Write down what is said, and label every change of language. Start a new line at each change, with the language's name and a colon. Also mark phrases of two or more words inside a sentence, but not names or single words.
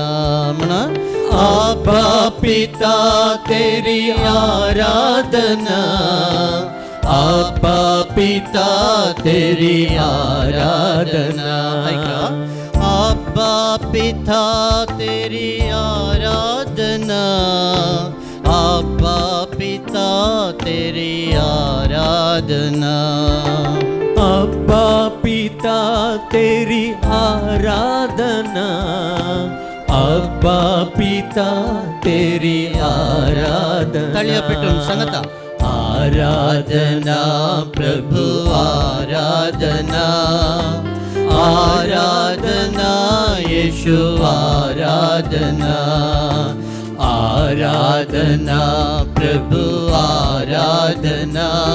Hindi: अब्बा पिता तेरी आराधना अब्बा पिता तेरी आराधना अब्बा पिता तेरी आराधना अब्बा पिता तेरी आराधना अब्बा पिता तेरी आराधना अब्बा पिता तेरी आराधना
Konkani: तळिया पेटून सांगता
Hindi: आराधना प्रभु आराधना आराधना यीशु आराधना आराधना प्रभु आराधना